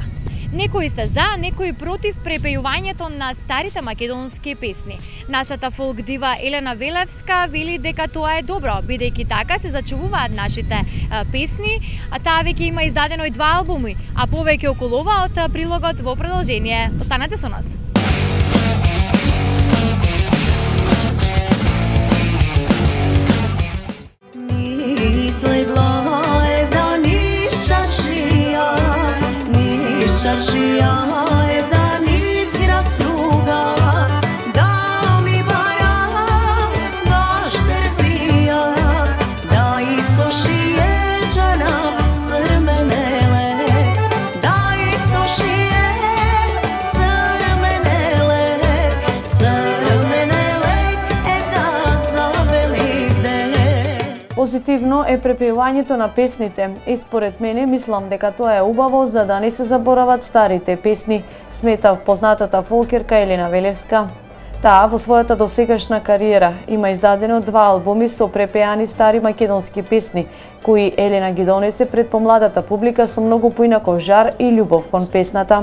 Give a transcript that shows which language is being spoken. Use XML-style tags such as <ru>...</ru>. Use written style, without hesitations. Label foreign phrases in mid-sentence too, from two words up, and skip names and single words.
<mk>Некои се за, некои против препејувањето на старите македонски песни. Нашата фолк дива Елена Велевска вели дека тоа е добро, бидејќи така се зачувуваат нашите песни, а таа веќе има издадено и 2 албуми, а повеќе околу ова од прилогот во продолжение. Останете со нас. Чаршија је дан изгра струга, да ми бара баш терзија, да исошије џана срменеле, да исошије срменеле, да завелик де. Позитивно е препевањето на песните и според мене мислам дека тоа е убаво за да не се заборават старите песни, смета познатата фолкерка Елена Велевска. Таа во својата досегашна кариера има издадено 2 албуми со препеани стари македонски песни, кои Елена ги донесе пред помладата публика со многу поинаков жар и љубов кон песната.</mk>